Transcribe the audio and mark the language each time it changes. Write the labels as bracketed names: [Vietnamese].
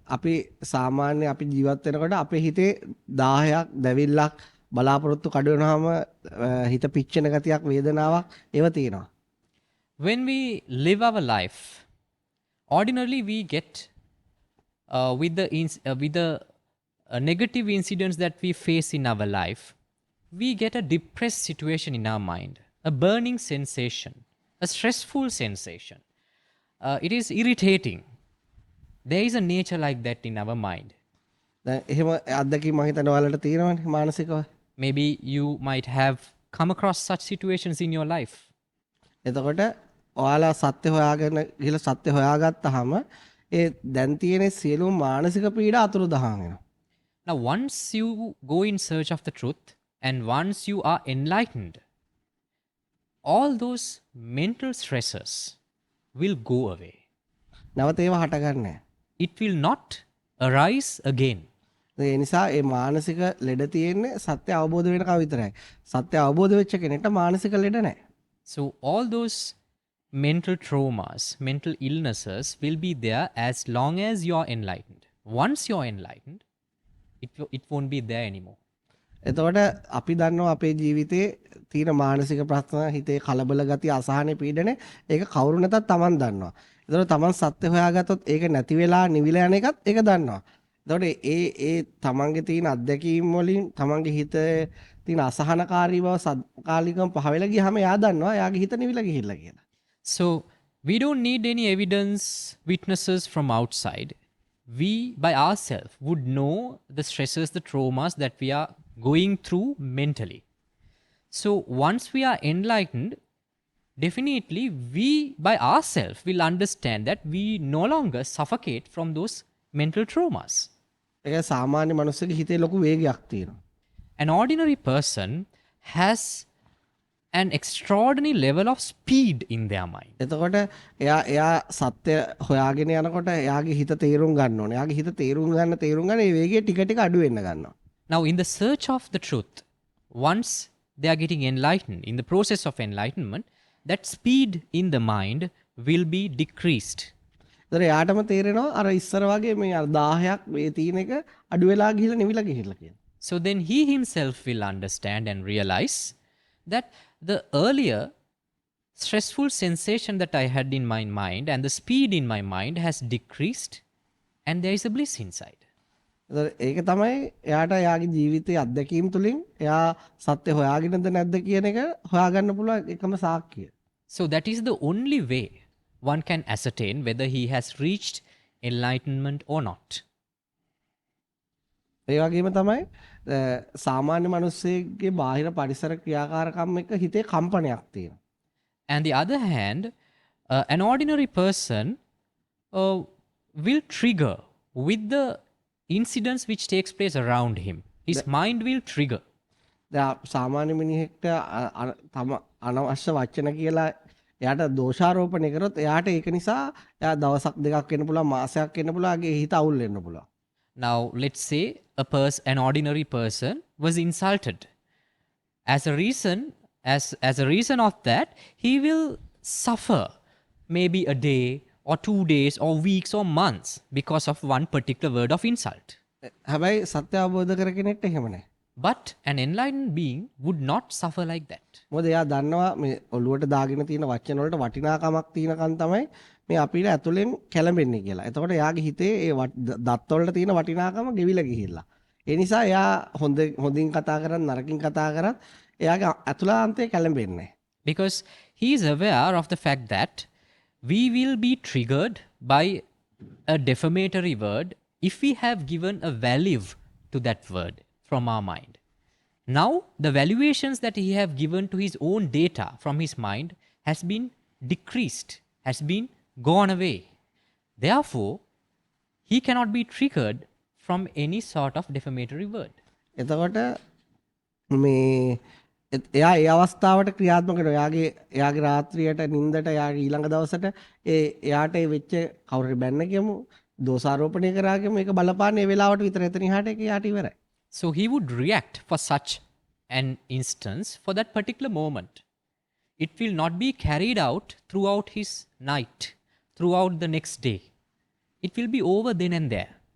[Sinhala] අපි සාමාන්‍ය අපි ජීවත් වෙනකොට අපේ හිතේ 10ක් දැවිල්ලක් බලාපොරොත්තු කඩ වෙනවාම හිත පිච්චෙන ගතියක් වේදනාවක් ඒව තියෙනවා. [English] When we live our life, ordinarily we get with the negative incidents that we face in our life, we get a depressed situation in our mind, a burning sensation, a stressful sensation. It is irritating. There is a nature like that in our mind. [Sinhala] දැන් එහෙම අත්දැකීම් මම හිතනවා ඔයාලට තියෙනවනේ මානසිකව. [English] Maybe you might have come across such situations in your life. [Sinhala] එතකොට ඔයාලා සත්‍ය හොයාගෙන ගිහලා සත්‍ය හොයාගත්තාම ඒ දැන් තියෙන සියලුම මානසික පීඩා අතුරුදහන් වෙනවා. [English] Now, once you go in search of the truth and once you are enlightened, all those mental stresses will go away. [Sinhala] නැවත ඒවා හටගන්නේ නැහැ. [English] It will not arise again. [Sinhala] ඒ නිසා ඒ මානසික ලෙඩ තියෙන්නේ සත්‍ය අවබෝධ වෙනකම් විතරයි. සත්‍ය අවබෝධ වෙච්ච කෙනෙක්ට මානසික ලෙඩ නැහැ. [English] So all those mental traumas, mental illnesses will be there as long as you are enlightened. Once you are enlightened, it won't be there anymore. [Sinhala] එතකොට අපි දන්නවා අපේ ජීවිතේ තියෙන මානසික ප්‍රශ්න, හිතේ කලබල ගතිය, අසහනේ, පීඩනේ ඒක කවුරු නැතත් Taman දන්නවා. එතකොට Taman සත්‍ය හොයාගත්තොත් ඒක නැති වෙලා නිවිලා යන එකත් ඒක දන්නවා. එතකොට ඒ Tamanගේ තියෙන අත්දැකීම් වලින් Tamanගේ හිතේ තියෙන අසහනකාරී බව සත්කාලිකව පහ වෙලා ගියාම එයා දන්නවා එයාගේ හිත නිවිලා ගිහිල්ලා කියලා. [English] So we don't need any evidence, witnesses from outside. We by ourselves would know the stresses, the traumas that we are going through mentally. So once we are enlightened, definitely we by ourselves will understand that we no longer suffocate from those mental traumas. [Sinhala] ඒක සාමාන්‍ය මිනිස්සුගේ හිතේ ලොකු වේගයක් තියෙනවා. [English] An ordinary person has an extraordinary level of speed in their mind. [Sinhala] එතකොට එයා සත්‍ය හොයාගෙන යනකොට එයාගේ හිත තේරුම් ගන්න ඕනේ. එයාගේ හිත තේරුම් ගන්න ඒ වේගය ටික ටික අඩු වෙන්න ගන්නවා. [English] Now, in the search of the truth, once they are getting enlightened, in the process of enlightenment, that speed in the mind will be decreased. [Sinhala] ඒතර එයාටම තේරෙනවා අර ඉස්සර වගේ මේ 1000ක් මේ තියෙන එක අඩු වෙලා ගිහිල්ලා නිවිලා ගිහිල්ලා කියලා. [English] So then he himself will understand and realize that the earlier stressful sensation that I had in my mind and the speed in my mind has decreased and there is a bliss inside. [Sinhala] ඒතර ඒක තමයි එයාට එයාගේ ජීවිතයේ අත්දැකීම් තුලින් එයා සත්‍ය හොයාගෙනද නැද්ද කියන එක හොයාගන්න පුළුවන් එකම සාක්ෂිය. [English] So that is the only way one can ascertain whether he has reached enlightenment or not. [Sinhala] ඒ වගේම තමයි සාමාන්‍ය මිනිස්සෙගේ බාහිර පරිසර ක්‍රියාකාරකම් එක්ක හිතේ කම්පනයක් තියෙනවා. [English] And the other hand, an ordinary person will trigger with the incidents which takes place around him. His mind will trigger. [Sinhala] දැන් සාමාන්‍ය මිනිහෙක්ට තම අනවශ්‍ය වචන කියලා එයාට දෝෂාරෝපණය කරොත් එයාට ඒක නිසා එයා දවසක් දෙකක් වෙන්න පුළුවන් මාසයක් වෙන්න පුළුවන් ආගේ හිත අවුල් වෙන්න පුළුවන්. [English] Now, let's say an ordinary person was insulted. As a reason of that, he will suffer maybe a day or 2 days or weeks or months because of one particular word of insult. [Sinhala] හැබැයි සත්‍ය අවබෝධ කර කෙනෙක්ට එහෙම නැහැ. [English] But an enlightened being would not suffer like that. [Sinhala] මොකද එයා දන්නවා මේ ඔළුවට දාගෙන තියෙන වචන වලට වටිනාකමක් තියෙනකන් තමයි මේ අපිට ඇතුලෙන් කැළඹෙන්නේ කියලා. එතකොට එයාගේ හිතේ ඒ දත් වලට තියෙන වටිනාකම ගෙවිලා ගිහිල්ලා. ඒ නිසා එයා හොඳින් කතා කරත් නරකින් කතා කරත් එයාගේ අතුලාන්තයේ කැළඹෙන්නේ නැහැ. [English] Because he is aware of the fact that we will be triggered by a defamatory word if we have given a value to that word from our mind. Now, the valuations that he have given to his own data from his mind has been decreased, has been gone away. Therefore, he cannot be triggered from any sort of defamatory word. [Sinhala] එතකොට මේ එයා ඒ අවස්ථාවට ක්‍රියාත්මක වෙනවා. එයාගේ රාත්‍රියට නිින්දට එයාගේ ඊළඟ දවසට එයාට ඒ වෙච්ච කවුරු බැන්න කියමු දෝෂාරෝපණය කරා කියමු ඒක බලපාන්නේ ඒ වෙලාවට විතර එතන එහාට ඒක එයාට ඉවරයි. [English] So he would react for such an instance for that particular moment. It will not be carried out throughout his night, throughout the next day. It will be over then and there.